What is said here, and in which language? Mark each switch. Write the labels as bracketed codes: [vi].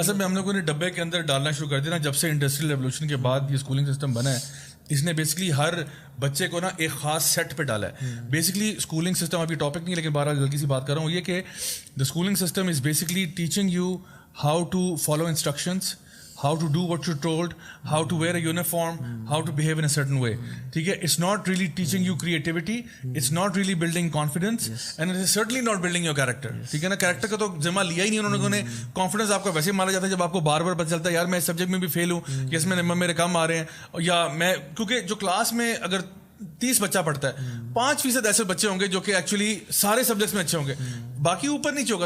[ur] اصل میں ہم لوگوں نے ڈبے کے اندر ڈالنا شروع کر دیا نا, جب سے انڈسٹریل ریولوشن کے بعد یہ اسکولنگ سسٹم بنا ہے, اس نے بیسکلی ہر بچے کو نا ایک خاص سیٹ پہ ڈالا ہے. بیسکلی اسکولنگ سسٹم ابھی ٹاپک نہیں, لیکن بہرحال جلدی سی بات کر رہا ہوں, یہ کہ [en] The schooling system is basically teaching you how to follow instructions, how to do what you're told, how to wear a uniform, how to behave in a certain way. [ur] ٹھیک ہے, [en] it's not really teaching you creativity, it's not really building confidence, and it is certainly not building your character. [ur] ٹھیک ہے نا, character کا تو ذمہ لیا ہی نہیں انہوں نے. کانفیڈنس آپ کا ویسے مارا جاتا ہے جب آپ کو بار بار پتہ چلتا ہے یار میں اس سبجیکٹ میں بھی فیل ہوں, یا اس میں نمبر میرے کم آ رہے ہیں, یا میں کیونکہ جو کلاس میں اگر 30 بچہ پڑھتا ہے 5% ایسے بچے ہوں گے جو کہ ایکچولی سارے سبجیکٹس میں اچھے ہوں گے, باقی اوپر نیچے ہوگا.